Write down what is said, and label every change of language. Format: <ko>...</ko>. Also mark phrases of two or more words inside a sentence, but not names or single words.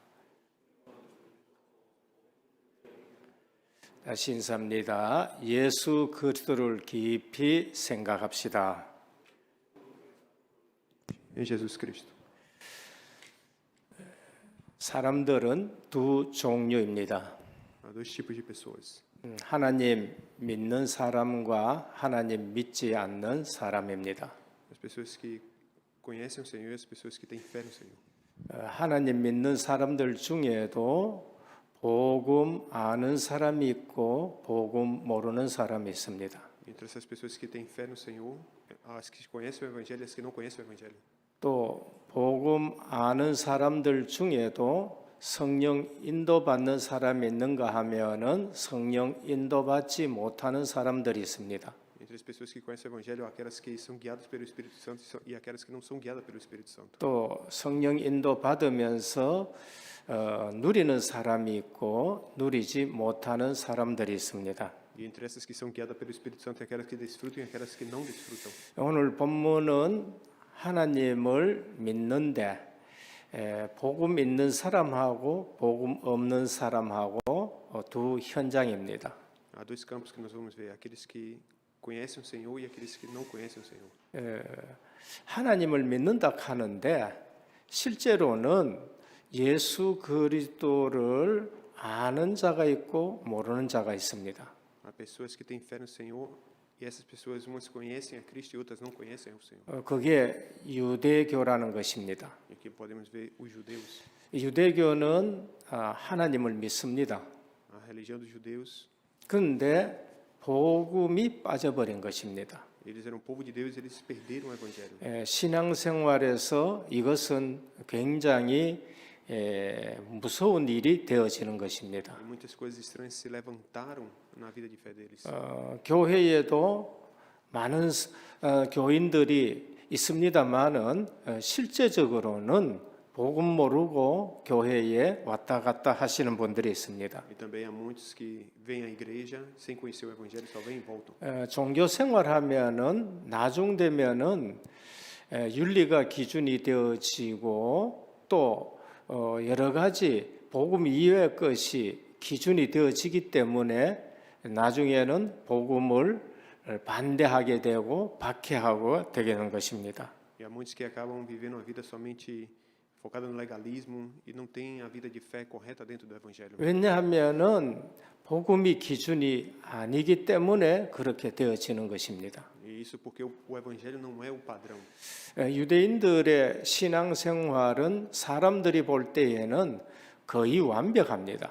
<ko>다시 인사합니다. 예수 그리스도를 깊이 생각합시다. Jesus Cristo. 사람들은 두 종류입니다.</ko> <pt>Há dois tipos de pessoas:</pt> <ko>하나님 믿는 사람과 하나님 믿지 않는 사람입니다.</ko> <pt>as pessoas que conhecem o Senhor e as pessoas que têm fé no Senhor.</pt> <ko>하나님 믿는 사람들 중에도 복음 아는 사람이 있고 복음 모르는 사람이 있습니다.</ko> <pt>Entre essas pessoas que têm fé no Senhor, as que conhecem o Evangelho e as que não conhecem o Evangelho.</pt> <ko>또 복음 아는 사람들 중에도 성령 인도받는 사람이 있는가 하면은 성령 인도받지 못하는 사람들이 있습니다.</ko> <pt>Entre as pessoas que conhecem o Evangelho, há aquelas que são guiadas pelo Espírito Santo e aquelas que não são guiadas pelo Espírito Santo.</pt> <ko>또 성령 인도받으면서 누리는 사람이 있고 누리지 못하는 사람들이 있습니다.</ko> <pt>E entre essas que são guiadas pelo Espírito Santo, há aquelas que desfrutam e aquelas que não desfrutam.</pt> <ko>오늘 본문은 하나님을 믿는데 복음 있는 사람하고 복음 없는 사람하고 두 현장입니다.</ko> <pt>Há dois campos que nós vamos ver: aqueles que conhecem o Senhor e aqueles que não conhecem o Senhor.</pt> <ko>하나님을 믿는다 하는데 실제로는 예수 그리스도를 아는 자가 있고 모르는 자가 있습니다.</ko> <pt>Há pessoas que têm fé no Senhor e essas pessoas, umas conhecem a Cristo e outras não conhecem o Senhor.</pt> <ko>그게 유대교라는 것입니다.</ko> <pt>E aqui podemos ver os judeus.</pt> <ko>유대교는 하나님을 믿습니다.</ko> <pt>A religião dos judeus,</pt> <ko>그런데 복음이 빠져버린 것입니다.</ko> <pt>eles eram povo de Deus e eles perderam o Evangelho.</pt> <ko>신앙생활에서 이것은 굉장히 무서운 일이 되어지는 것입니다.</ko> <pt>E muitas coisas estranhas se levantaram na vida de fé deles.</pt> <ko>교회에도 많은 교인들이 있습니다만은 실제적으로는 복음 모르고 교회에 왔다 갔다 하시는 분들이 있습니다.</ko> <pt>E também há muitos que vêm à igreja sem conhecer o Evangelho, só vêm e voltam.</pt> <ko>종교 생활하면은 나중 되면은 윤리가 기준이 되어지고 또 여러 가지 복음 이외의 것이 기준이 되어지기 때문에 나중에는 복음을 반대하게 되고 박해하고 되게 되는 것입니다.</ko> <pt>E há muitos que acabam vivendo uma vida somente focada no legalismo e não têm a vida de fé correta dentro do Evangelho.</pt> <ko>왜냐하면은 복음이 기준이 아니기 때문에 그렇게 되어지는 것입니다.</ko> <pt>E isso porque o Evangelho não é o padrão.</pt> <ko>유대인들의 신앙생활은 사람들이 볼 때에는 거의 완벽합니다.</ko>